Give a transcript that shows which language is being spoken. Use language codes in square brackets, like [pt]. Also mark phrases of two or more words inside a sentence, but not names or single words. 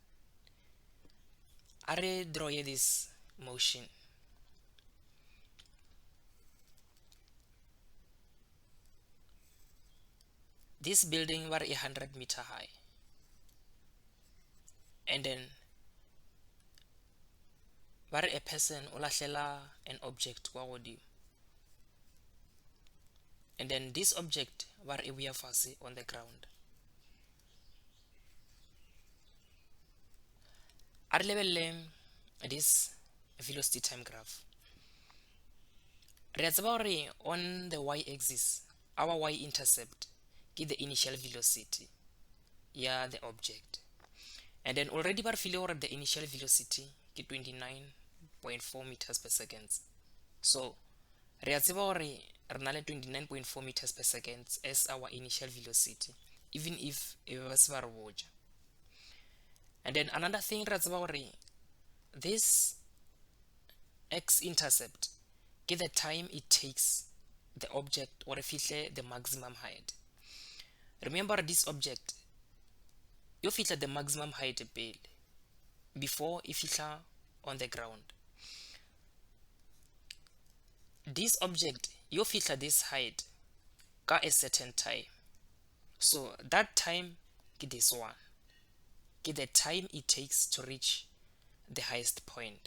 [en] Are draw this motion. This building was 100 meter high, and then where a person [nso] o lahlela [en] an object [nso] kwa godimo, [en] and then this object where [nso] e boya fase [en] on the ground. [nso] A re lebelle [en] this velocity time graph. [nso] Re a tseba gore [en] on the y-axis, our y-intercept ke the initial velocity ya the object, and then already [nso] ba re file gore [en] the initial velocity ke 29.4 meters per second. [nso] So re a tseba gore re na le 29.4 [en] meters per second as our initial velocity, even if [nso] e ba se ba re botša. [en] And then another thing [nso] re a tseba gore [en] this x-intercept ke the time it takes the object or fihle the maximum height. Remember this object you fihle the maximum height pele before e fihla on the ground. This object you fihla this height ka a certain time. So that time ke this one, ke the time it takes to reach the highest point.